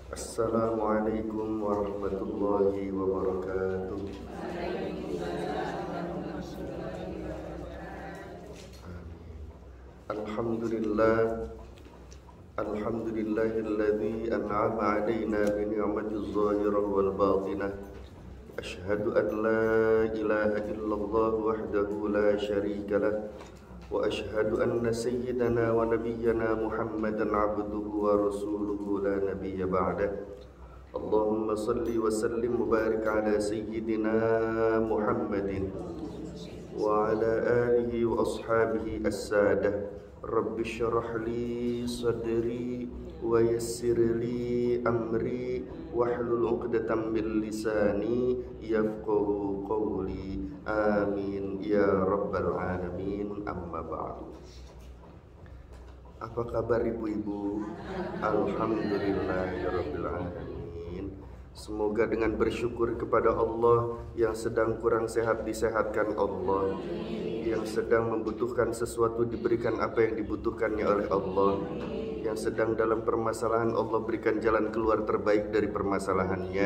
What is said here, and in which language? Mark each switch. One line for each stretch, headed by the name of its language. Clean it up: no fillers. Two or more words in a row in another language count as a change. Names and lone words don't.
Arabic: السلام عليكم ورحمة الله وبركاته. الحمد لله، الحمد لله الذي أنعم علينا بنعمة الظاهرة والباطنة. أشهد أن لا إله إلا الله وحده لا شريك له. وأشهد أن سيدنا ونبينا محمدا عبده ورسوله لا نبي بعده. اللهم صل وسلم بارك على سيدنا محمد وعلى آله وأصحابه السادة. رب اشرح لي صدري ويسر لي أمري واحلل عقدة من لساني يفقهوا قولي. آمين يا رب العالمين. أما بعد.
Indonesian: Apa kabar ibu-ibu?
Arabic: الحمد لله رب العالمين.
Indonesian: Semoga dengan bersyukur kepada Allah, yang sedang kurang sehat disehatkan Allah, yang sedang membutuhkan sesuatu diberikan apa yang dibutuhkannya oleh Allah, yang sedang dalam permasalahan Allah berikan jalan keluar terbaik dari permasalahannya.